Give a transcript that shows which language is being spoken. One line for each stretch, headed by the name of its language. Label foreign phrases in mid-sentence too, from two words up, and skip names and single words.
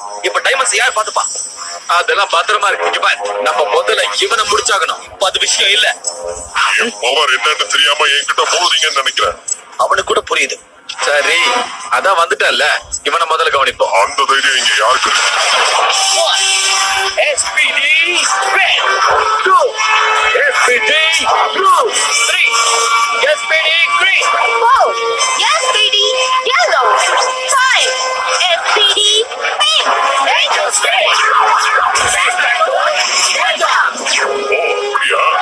Tamil: இப்ப டைமண்ட்ஸ் யார் பாத்துப்பா? அதெல்லாம் பத்திரமா இருக்கு. இங்க பாரு, நம்ம முதல்ல இவனை முடிச்சாகணும். அது விஷயம் இல்ல. என் பவர் என்னன்னு தெரியாம என்கிட்ட போடுறீங்கன்னு நினைக்கிறேன். அவனுக்கு கூட புரியுது. சரி, அதான் வந்துட்டல்ல, இவனை முதல்ல கவனிப்போம். அந்த தைரியம் இங்க யாருக்கு இருக்கு?
English: SPD red 2 SPD blue 3 SPD green 4 SPD yellow 5 SPD pink. Danger stage.
Tamil: அப்படியா?